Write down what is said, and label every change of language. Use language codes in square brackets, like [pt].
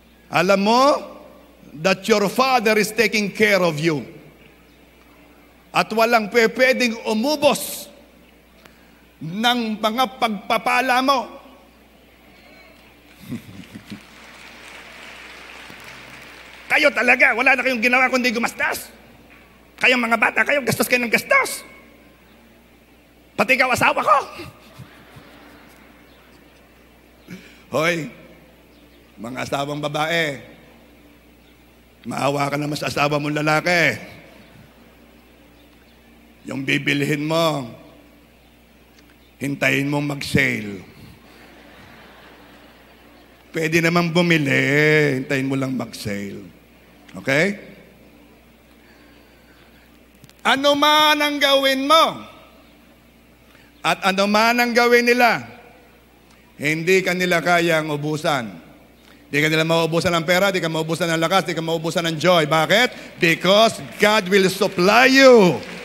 [tl] Alam mo, [en] that your Father is taking care of you. [tl] At walang pwedeng umubos ng mga pagpapala mo. Kayo talaga, wala na kayong ginawa kundi gumastos. Kayong mga bata, kayo gastos kayo ng gastos. Pati ikaw asawa ko. Hoy, mga asawang babae, maawa ka naman sa asawa mong lalaki. Yung bibilhin mo, hintayin mong mag-sale. Pwede naman bumili, hintayin mo lang mag-sale. Okay? Ano man ang gawin mo, at ano man ang gawin nila, hindi ka nila kayang ubusan. Di ka nila mauubusan ng pera, di ka mauubusan ng lakas, di ka mauubusan ng joy. Bakit? [en] Because God will supply you.